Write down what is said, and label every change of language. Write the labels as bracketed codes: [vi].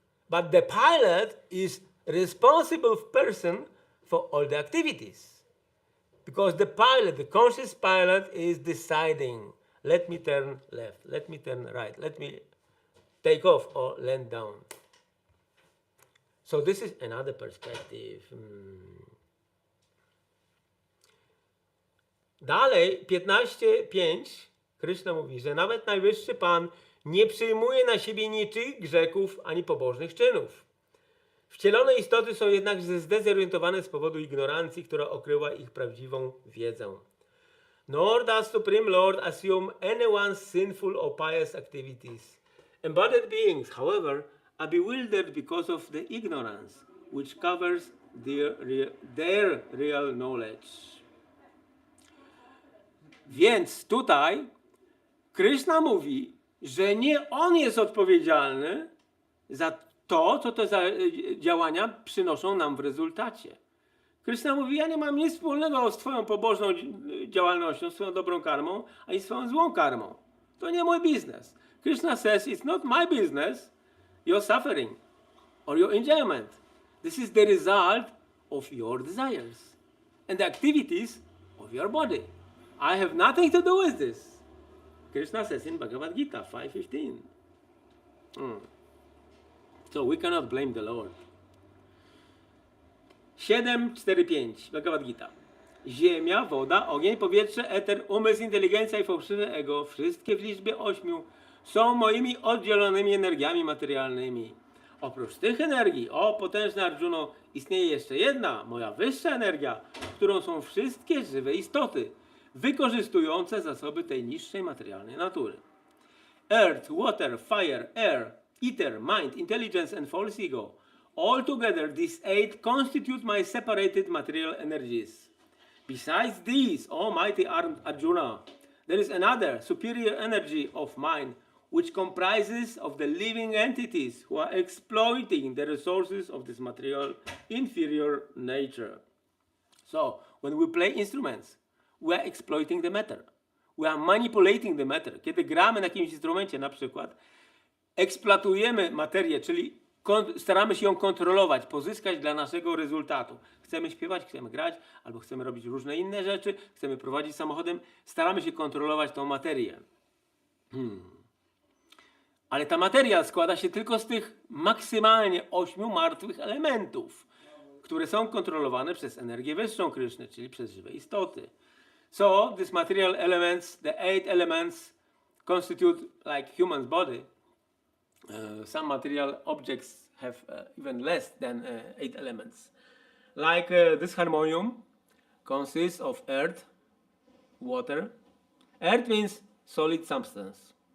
[en] But the pilot is responsible person for all the activities. Because the pilot, the conscious pilot, is deciding, let me turn left, let me turn right, let me take off or land down. So this is another perspective. [pl] Dalej, 15:5, Krishna mówi, że nawet Najwyższy Pan nie przyjmuje na siebie niczych grzechów ani pobożnych czynów. Wcielone istoty są jednak zdezorientowane z powodu ignorancji, która okryła ich prawdziwą wiedzę. [en] Nor does Supreme Lord assume anyone's sinful or pious activities. Embodied beings, however, are bewildered because of the ignorance, which covers their real knowledge. [pl] Więc tutaj Krishna mówi, że nie on jest odpowiedzialny za to, co te działania przynoszą nam w rezultacie. Krishna mówi, ja nie mam nic wspólnego z twoją pobożną działalnością, swoją dobrą karmą, ani swoją złą karmą. To nie mój biznes. [en] Krishna says, it's not my business, your suffering or your enjoyment. This is the result of your desires and the activities of your body. I have nothing to do with this. Krishna says in Bhagavad Gita 5:15. So we cannot blame the Lord. 7:4-5 Bhagavad Gita. [pl] Ziemia, woda, ogień, powietrze, eter, umysł, inteligencja i fałszywe ego, wszystkie w liczbie 8, są moimi oddzielonymi energiami materialnymi. Oprócz tych energii, o potężny Arjuno, istnieje jeszcze jedna, moja wyższa energia, którą są wszystkie żywe istoty, wykorzystujące zasoby tej niższej materialnej natury. [en] Earth, water, fire, air, ether, mind, intelligence and false ego. Altogether, these 8 constitute my separated material energies. Besides these, O mighty Arjuna, there is another superior energy of mine, which comprises of the living entities who are exploiting the resources of this material inferior nature. So, when we play instruments, we are exploiting the matter. We are manipulating the matter. [pl] Kiedy gramy na jakimś instrumencie na przykład, eksploatujemy materię, czyli staramy się ją kontrolować, pozyskać dla naszego rezultatu. Chcemy śpiewać, chcemy grać, albo chcemy robić różne inne rzeczy, chcemy prowadzić samochodem, staramy się kontrolować tą materię. Ale ta materia składa się tylko z tych maksymalnie 8 martwych elementów, które są kontrolowane przez energię wyższą Kryszny, czyli przez żywe istoty. [en] So, these material elements, the 8 elements, constitute like human's body. Some material objects have even less than 8 elements. Like this harmonium consists of earth, water. Earth means solid substance.